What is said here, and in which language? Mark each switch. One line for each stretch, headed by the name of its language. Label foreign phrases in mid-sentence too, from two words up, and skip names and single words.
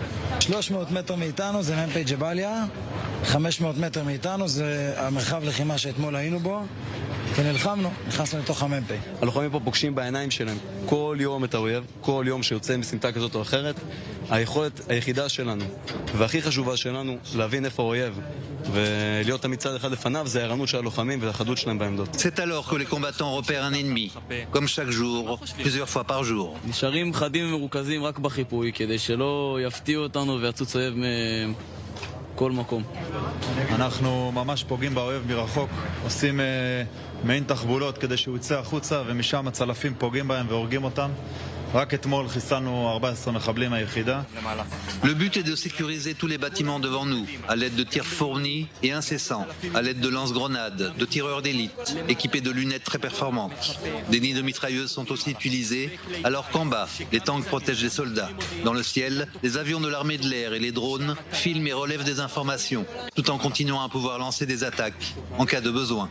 Hebrew: 300 מטר מאיתנו זה מ"פ ג'באליה, 500 מטר מאיתנו זה המרחב לחימה שאתמול היינו בו, ונלחמנו, נכנסנו לתוך המ"פ. הלוחמים פה פוגשים בעיניים שלהם כל יום את האויב, כל יום שיוצא מסמטה כזאת או אחרת. היכולת היחידה שלנו, והכי חשובה שלנו, להבין איפה האויב, ולהיות תמיד צד אחד לפניו, זה הערנות של הלוחמים והחדות שלהם בעמדות.
French: C'est alors que les combattants repèrent un ennemi, comme chaque jour, plusieurs fois par jour.
Hebrew: נשארים חדים ומרוכזים רק בחיפוי, כדי שלא יפתיעו אותנו ויצוץ אויב מכל מקום. אנחנו ממש פוגעים באויב מרחוק, עושים מעין תחבולות כדי שהוא יצא החוצה, ומשם הצלפים פוגעים בהם והורגים אותם. רק אתמול חיסלנו 14 מחבלים מהיחידה.
French: Le but est de sécuriser tous les bâtiments devant nous, à l'aide de tirs fournis et incessants, à l'aide de lance-grenades, de tireurs d'élite, équipés de lunettes très performantes. Des nids de mitrailleuses sont aussi utilisés, alors qu'en bas, les tanks protègent les soldats. Dans le ciel, les avions de l'armée de l'air et les drones filment et relèvent des informations, tout en continuant à pouvoir lancer des attaques, en cas de besoin.